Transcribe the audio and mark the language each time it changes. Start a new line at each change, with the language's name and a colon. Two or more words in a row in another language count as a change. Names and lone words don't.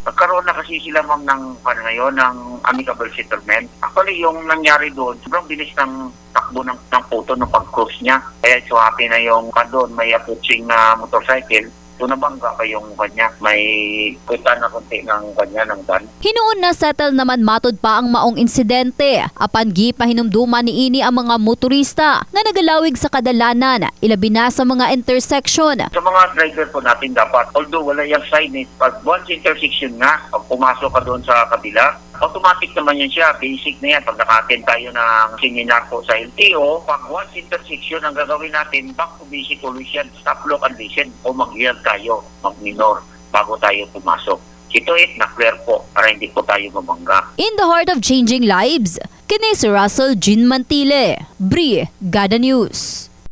Filipino: Nagkaroon na kasi sila ma'am ng ngayon, ng
English: amicable settlement.
Filipino: Actually, yung nangyari doon, sobrang bilis ng takbo ng puto ng pag-cross niya. Kaya so happy na yung doon, may approaching na motorcycle. Doon nabangga pa yung kanya. May kuta na konti ng kanya ng van.
Cebuano: Hinuon na settle naman matud pa ang maong insidente. Apan gipahinumduman niini ang mga motorista nga nagalawig sa kadalanan, ilabi na sa mga intersection.
Filipino: Sa mga driver po natin dapat, although wala yung signage, pag once intersection nga, pag pumasok ka doon sa kabila, automatic naman yan siya, basic na yan. Pag naka-attend tayo ng seminar po sa LTO, pag once intersection ang gagawin natin,
English: back to basic always yan, stop, look, and listen,
Filipino: o mag-yield tayo, mag-minor, bago tayo pumasok. Ito na-clear po para hindi po tayo mabangga.
English: In the heart of changing lives,
Cebuano: kini si Russell Jean Mantile, Brigada News.